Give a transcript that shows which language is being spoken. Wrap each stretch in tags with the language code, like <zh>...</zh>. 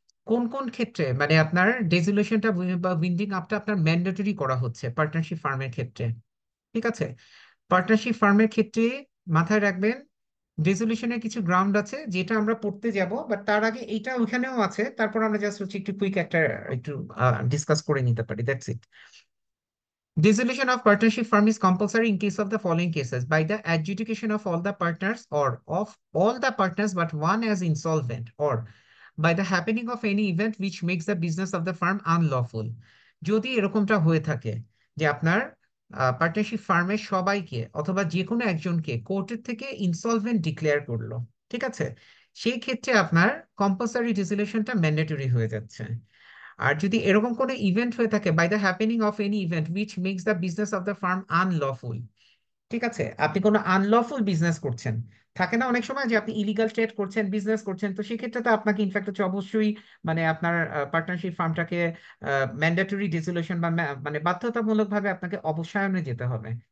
<bn>কোন কোন ক্ষেত্রে মানে আপনার ডিসোলিউশনটা বা উইন্ডিং আপটা আপনার ম্যান্ডেটরি করা হচ্ছে পার্টনারশিপ ফার্মের ক্ষেত্রে। ঠিক আছে, পার্টনারশিপ ফার্মের ক্ষেত্রে মাথায় রাখবেন রেজলিউশনের কিছু গ্রাউন্ড আছে যেটা আমরা পড়তে যাব, বাট তার আগে এইটা ওইখানেও আছে, তারপর আমরা জাস্ট হচ্ছে একটু কুইক একটা একটু ডিসকাস করে নিতে পারি,</bn> <en>That's it. Dissolution of partnership firm is compulsory in case of the following cases: by the adjudication of all the partners or of all the partners but one as insolvent, or by the happening of any event which makes the business of the firm unlawful.</en> <bn>যদি এরকমটা হয়ে থাকে যে আপনার partnership ফার্মের সবাইকে অথবা যে কোনো একজনকে কোর্টের থেকে ইনসলভেন্ট ডিক্লেয়ার করলো, ঠিক আছে, সেই ক্ষেত্রে আপনার কম্পালসারি ডিসলিউশনটা ম্যান্ডেটরি হয়ে যাচ্ছে। আর যদি এরকম কোনো ইভেন্ট হয়ে থাকে</bn> <en>by the happening of any event which makes the business of the firm unlawful,</en> <bn>ঠিক আছে, আপনি কোনো আনলফুল বিজনেস করছেন, থাকে না অনেক সময় যে আপনি ইলিগাল ট্রেড করছেন, বিজনেস করছেন, তো সেক্ষেত্রে তো আপনাকে ইনফ্যাক্ট হচ্ছে অবশ্যই মানে আপনার পার্টনারশিপ ফার্মটাকে ম্যান্ডেটরি ডিসলিউশন বা মানে বাধ্যতামূলক ভাবে আপনাকে অবসায়নে যেতে হবে।</bn>